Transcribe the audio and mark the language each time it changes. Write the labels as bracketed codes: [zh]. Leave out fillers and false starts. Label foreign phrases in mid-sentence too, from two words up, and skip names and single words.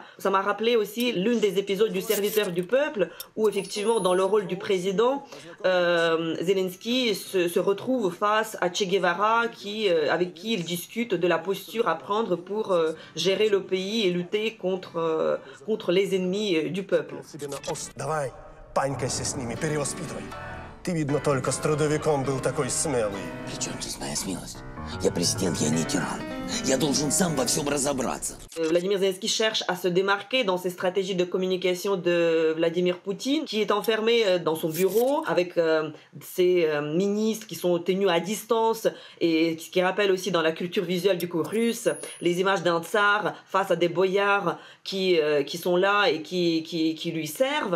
[fr] Ça m'a rappelé aussi l'une des épisodes du Serviteur du peuple, où effectivement dans le rôle du président, Zelensky se retrouve face à Che Guevara, avec qui il discute de la posture à prendre pour gérer le pays et lutter contre les ennemis du peuple. [ru] Ты, видно, только с трудовиком был такой смелый. При чем здесь моя смелость? Я президент, я не тиран. Я должен сам во всем разобраться. [fr] Vladimir Zelensky cherche à se démarquer dans ses stratégies de communication de Vladimir Poutine, qui est enfermé dans son bureau avec ses ministres qui sont tenus à distance et ce qui rappelle aussi dans la culture visuelle du coup russe les images d'un tsar face à des boyards qui sont là et qui lui servent.